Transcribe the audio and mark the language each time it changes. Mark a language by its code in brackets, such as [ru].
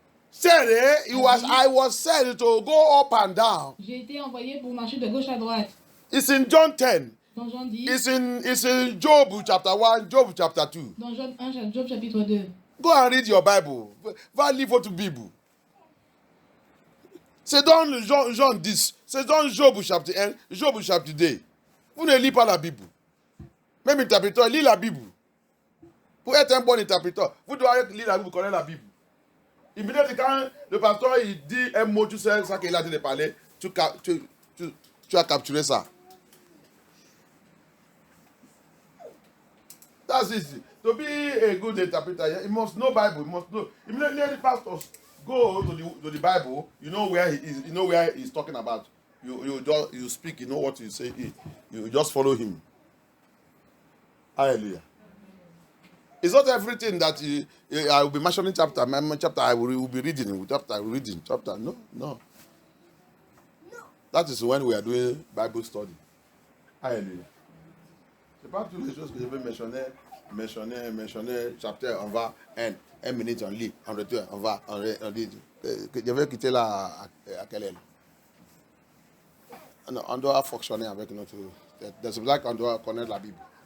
[en] said I was sent to go up and down. [fr] j'ai été envoyé pour marcher de gauche à droite. [en] It's in John 10. [fr] Dans Jean 10, [en] It's in Job chapter 1, Job chapter 2. [fr] dans Job 1, Job chapitre 2. [en] Go and read your Bible. [fr] Va lire votre Bible. C'est dans Jean 10. C'est dans Job chapitre 1, Job chapitre 2. Vous ne lisez pas la Bible. Même interpréteur, lis la Bible. Pour être un bon interpréteur, vous devez lire la Bible, connaître la Bible. Immédiatement, quand le pasteur il dit un mot, tu sais ça qu'il a dit de parler, tu as capturé ça. [en] That's easy. To be a good interpreter, you must know Bible. You must know. Immediately, pastors go to the Bible. You know where he is. You know where he's talking about. You speak. You know what you say. You just follow him. Hallelujah. It's not everything that I will be mentioning chapter. Chapter I will be reading. Chapter I will reading. Chapter no. That is when we are doing Bible study. Hallelujah. [fr] C'est pas toutes les choses que je vais mentionner, chapitre, on va, un minute, on lit, on retourne, on lit. Je vais quitter là à quelle heure? Non, on doit fonctionner avec notre... C'est pour ça qu'on doit connaître la Bible.